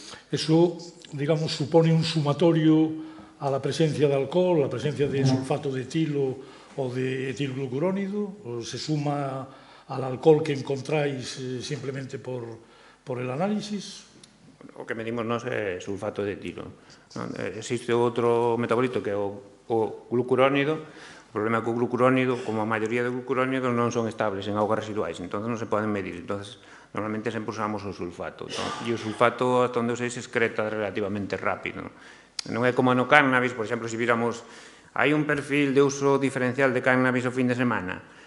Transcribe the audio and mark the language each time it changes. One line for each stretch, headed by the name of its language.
Spanish: Eso, digamos, supone un sumatorio a la presencia de alcohol, la presencia de sulfato de etilo o de etilglucurónido, o se suma al alcohol que encontráis simplemente por el análisis.
Galician: O que medimos nós é sulfato de etilo. Existe outro metabolito que é o glucurónido. O problema é que o glucurónido, como a maioría de glucurónidos, non son estables en augas residuais, entón non se poden medir. Entonces, normalmente sempre usamos o sulfato. E o sulfato, hasta onde eu sei, se excreta relativamente rápido. Non é como no cannabis, por exemplo, se viramos, hai un perfil de uso diferencial de cannabis o fin de semana.